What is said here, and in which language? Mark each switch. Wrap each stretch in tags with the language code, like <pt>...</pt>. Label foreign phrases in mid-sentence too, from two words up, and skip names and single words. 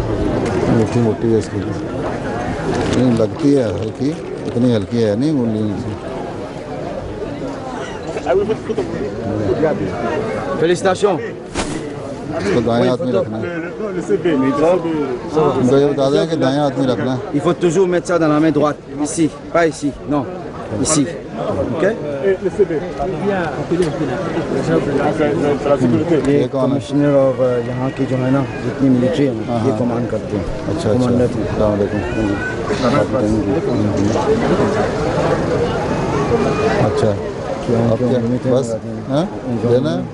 <hi>मोटी मोटी है इसकी, नहीं लगती है हल्की, इतनी हल्की है नहीं उंगली से। फेलिसिटेशन। इसको दाएं हाथ में रखना है। उनको ये बता दें कि दाएं हाथ में रखना है।</hi> <fr>Il faut toujours mettre ça dans la main droite. Ici, pas ici, non, ici. Ok?</fr> <hi>ये कमिश्नर और यहाँ की जो है ना जितनी मिलिट्री है ये कमांड करते हैं। अच्छा, कमांडर थे। अच्छा, आप क्या बस हैं लेना है?</hi>